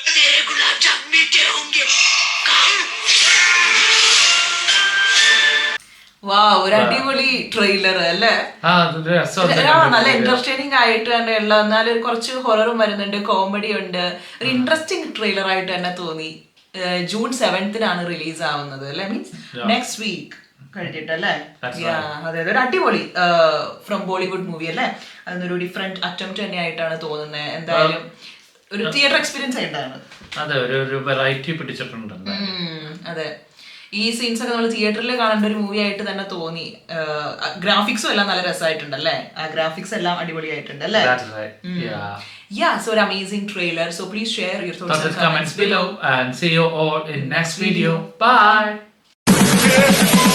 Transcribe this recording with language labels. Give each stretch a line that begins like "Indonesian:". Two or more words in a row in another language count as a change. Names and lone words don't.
Hindi: तेरे गुलाब जामुन मीठे होंगे।
Malayalam: വാ, ഒരു അടിപൊളി ട്രെയിലർ അല്ലേ? ആ, അത് രസമുണ്ട്. നല്ല എന്റർടൈനിങ് ആയിട്ട് തന്നെ ഉള്ള, എന്നാലും ഒരു കുറച്ച് ഹൊററും വരുന്നുണ്ട്, കോമഡി ഉണ്ട്. ഒരു
English: interesting trailer
Malayalam: ആയിട്ട് തന്നെ തോന്നി. ജൂൺ 7th റിലീസ് ആവുന്നത് അല്ലെ,
English: means next week
Malayalam: കഴിഞ്ഞിട്ടല്ലേ?
English: That's
Malayalam: അതെ, ഒരു അടിപൊളി
English: from Bollywood movie
Malayalam: അല്ലേ? അതൊരു
English: different attempt
Malayalam: തന്നെ ആയിട്ടാണ് തോന്നുന്നത്. എന്തായാലും ഒരു
English: theatre experience
Malayalam: ആയിട്ടാണ്. അതെ, ഒരു വെറൈറ്റി പിടിച്ചിട്ടുണ്ട്. അതെ, ഈ സീൻസ് ഒക്കെ നമ്മൾ തിയേറ്ററിൽ കാണേണ്ട ഒരു മൂവി ആയിട്ട് തന്നെ തോന്നി. ഗ്രാഫിക്സും എല്ലാം നല്ല രസമായിട്ടുണ്ടല്ലേ? ആ ഗ്രാഫിക്സ് എല്ലാം അടിപൊളിയായിട്ടുണ്ട് അല്ലേ?
English: That's right. Yeah. Yeah, so an amazing trailer. So please share your thoughts and Comments below and see you all in next video. Bye.